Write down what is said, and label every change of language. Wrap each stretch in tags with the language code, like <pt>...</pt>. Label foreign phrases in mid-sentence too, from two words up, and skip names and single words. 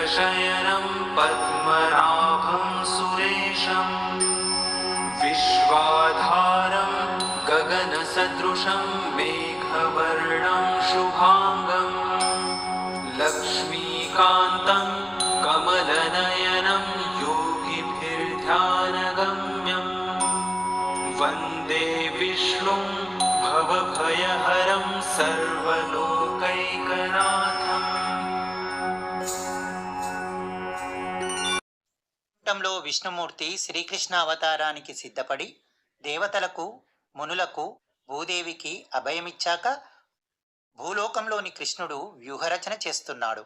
<sa>शयनं पद्मनाभं सुरेशं विश्वाधारं गगनसदृशं मेघवर्णं शुभांगं लक्ष्मीकान्तं कमलनयनं योगिभिर्ध्यानगम्यं वन्दे विष्णुं भवभयहरं सर्वलोकैकनाथम्।</sa> <te>లో విష్ణుమూర్తి శ్రీకృష్ణ అవతారానికి సిద్ధపడి దేవతలకు మునులకు భూదేవికి అభయమిచ్చాక భూలోకంలోని కృష్ణుడు వ్యూహరచన చేస్తున్నాడు.</te>